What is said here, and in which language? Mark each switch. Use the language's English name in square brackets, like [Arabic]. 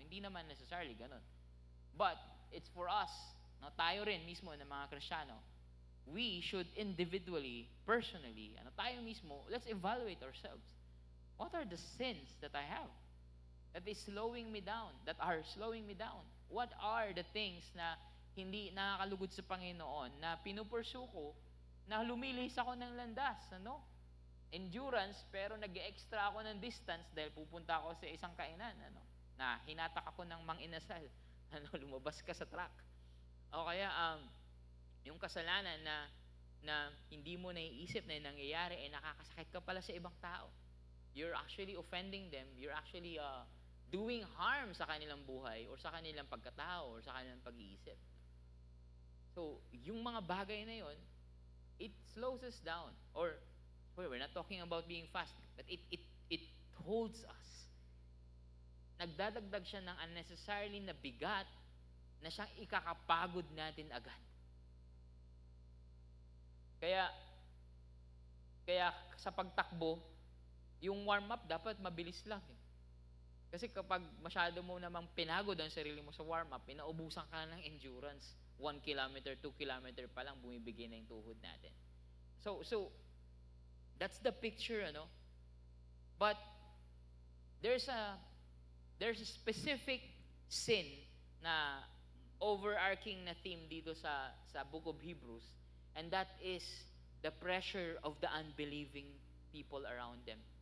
[Filipino] Hindi naman necessarily ganun. [English] But, it's for us, [Filipino] no, tayo rin mismo ng mga Kristiyano, [English] we should individually, personally, [Filipino] tayo mismo, [English] let's evaluate ourselves. What are the sins that I have that is slowing me down, that are slowing me down? What are the things [Filipino] na hindi nakakalugod sa Panginoon, na pinupursue ko, na lumilis ako ng landas, endurance, pero nag-extra ako ng distance dahil pupunta ako sa isang kainan, na hinatak ako ng mang-inasal, lumabas ka sa truck. O kaya, yung kasalanan na hindi mo naiisip na nangyayari, nakakasakit ka pala sa ibang tao. [English] You're actually offending them, you're actually doing harm [Filipino] sa kanilang buhay, [English] or [Filipino] sa kanilang pagkatao, [English] or [Filipino] sa kanilang pag-iisip. So, yung mga bagay na yon, [English] it slows us down. Or, we're not talking about being fast, but it holds us. [Filipino] Nagdadagdag siya ng unnecessarily na bigat na siyang ikakapagod natin agad. Kaya sa pagtakbo, yung warm-up dapat mabilis lang. Kasi kapag masyado mo namang pinagod ang sarili mo sa warm-up, pinaubusan ka ng endurance. 1 kilometer, 2 kilometer pa lang, bumibigay na yung tuhod natin. [English] So that's the picture, But there's a specific sin na overarching na theme [Filipino] dito sa [English] Book of Hebrews, and that is the pressure of the unbelieving people around them.